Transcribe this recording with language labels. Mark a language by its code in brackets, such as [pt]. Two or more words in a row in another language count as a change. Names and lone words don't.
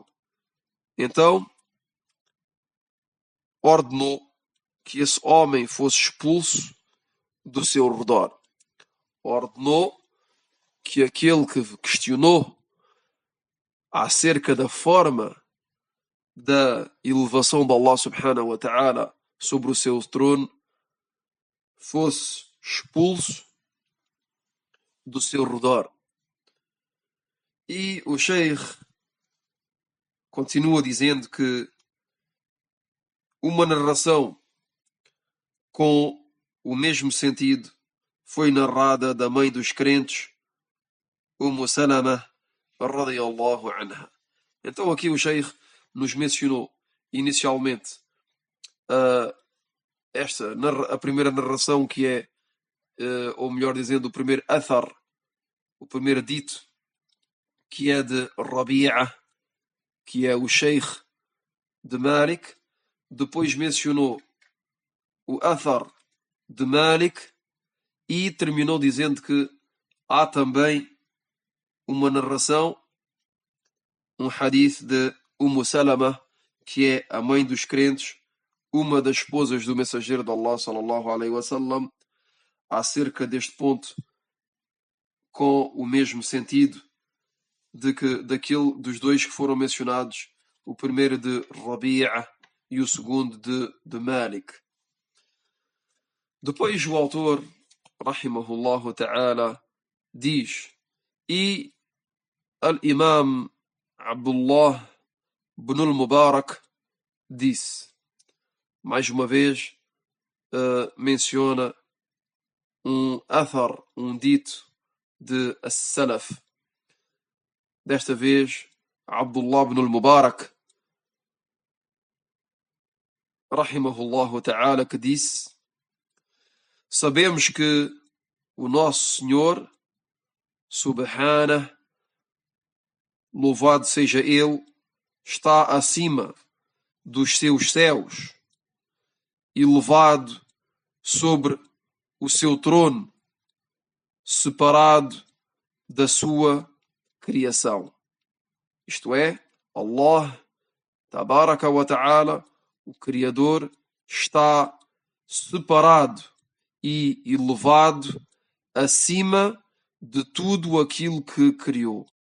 [pt] Então, ordenou que esse homem fosse expulso do seu redor. Ordenou que aquele que questionou acerca da forma da elevação de Allah [ar] سبحانه وتعالى [pt] sobre o seu trono fosse expulso do seu redor. E o Sheikh continua dizendo que uma narração com o mesmo sentido foi narrada da mãe dos crentes, [ar] سلمة رضي الله عنها. [pt] Então aqui o Sheikh nos mencionou inicialmente a primeira narração, que é, ou melhor dizendo, o primeiro athar, o primeiro dito, que é de Rabi'a, que é o Sheikh de Malik. Depois mencionou o athar de Malik e terminou dizendo que há também uma narração, um hadith de Salama, que é a mãe dos crentes, uma das esposas do mensageiro de Allah [ar] صلى الله عليه وسلم, [pt] acerca deste ponto, com o mesmo sentido dos dois que foram mencionados, o primeiro de Rabi'a e o segundo de Malik. Depois o autor, [ar] رحمه الله تعالى, [pt] diz: e Al-Imam Abdullah ibn al-Mubarak disse, mais uma vez menciona um athar, um dito de as-Salaf. Desta vez Abdullah ibn al-Mubarak [ar] رحمه الله تعالى, [pt] que disse: sabemos que o nosso Senhor subhanahu, louvado seja Ele, está acima dos seus céus, elevado sobre o seu trono, separado da sua criação. Isto é, [ar] الله تبارك وتعالى, [pt] o Criador, está separado e elevado acima de tudo aquilo que criou.